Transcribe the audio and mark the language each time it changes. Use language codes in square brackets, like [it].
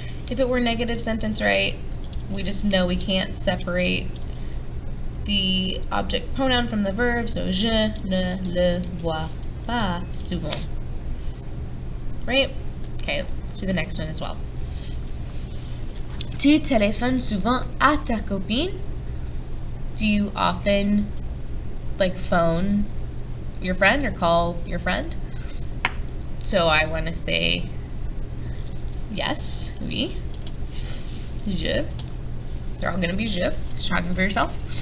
[en] If it were negative sentence, right, we just know we can't separate the object pronoun from the verb, so [fr] je ne le vois pas souvent. [en] Right? Okay, let's do the next one as well. [fr] Tu téléphones souvent à ta copine? [en] Do you often, phone your friend or call your friend? So I want to say yes, oui, je. They're all going to be je. Just talking for yourself.